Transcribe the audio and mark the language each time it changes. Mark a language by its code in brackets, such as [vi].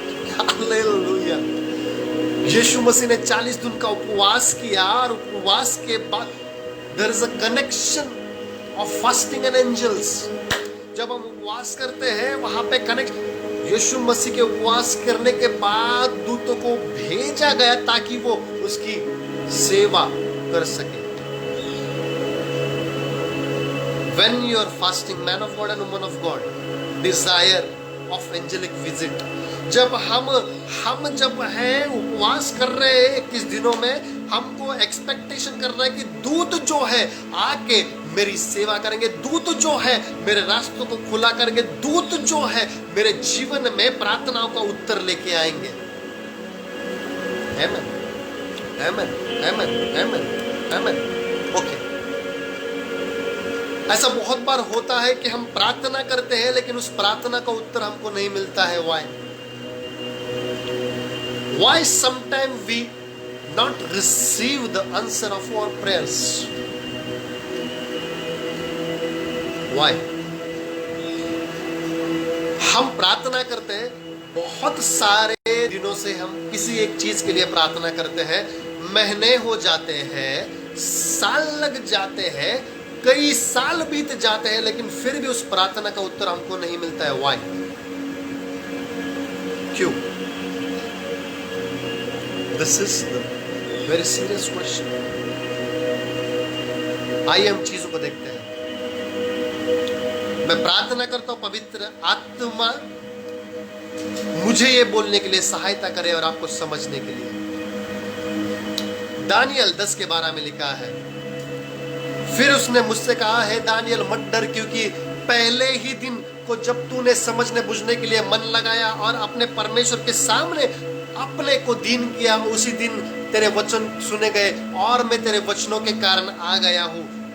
[hi] Hallelujah. यीशु मसीह ने 40 दिन का उपवास किया और उपवास के बाद [en] There is a connection of fasting and angels. [hi] जब हम उपवास करते हैं वहां पे कनेक्ट, यीशु मसीह के उपवास करने के बाद दूतों को भेजा गया ताकि वो उसकी सेवा कर सके। [en] When you are fasting, man of God and woman of God, desire of angelic visit. [hi] जब हम जब हैं उपवास कर रहे हैं 21 दिनों में, हमको एक्सपेक्टेशन कर रहा है कि दूत जो है आके मेरी सेवा करेंगे, दूत जो है मेरे रास्तों को खुला करेंगे, दूत जो है मेरे जीवन में प्रार्थनाओं का उत्तर लेके आएंगे। आमेन, आमेन, आमेन, आमेन, आमेन। ओके, ऐसा बहुत बार होता है कि हम प्रार्थना करते हैं लेकिन उस प्रार्थना का उत्तर हमको नहीं मिलता है। [en] Why sometimes we not receive the answer of our prayers? Why? [hi] हम प्रार्थना करते हैं, बहुत सारे दिनों से हम किसी एक चीज के लिए प्रार्थना करते हैं, महीने हो जाते हैं, साल लग जाते हैं, कई साल बीत जाते हैं, लेकिन फिर भी उस प्रार्थना का उत्तर हमको नहीं मिलता है। [en] Why? [hi] क्यों? [en] This is the very serious question. [hi] आइए हम चीजों को देखते हैं। मैं प्रार्थना करता हूं पवित्र आत्मा मुझे ये बोलने के लिए सहायता करे और आपको समझने के लिए। दानियल 10 के 12 में लिखा है, फिर उसने मुझसे कहा है दानियल मत डर, क्योंकि पहले ही दिन को जब तूने समझने बुझने के लिए मन लगाया और अपने परमेश्वर के सामने अपने को दीन किया, उसी दिन तेरे वचन सुने गए और मैं तेरे वचनों के कारण आ गया हूं।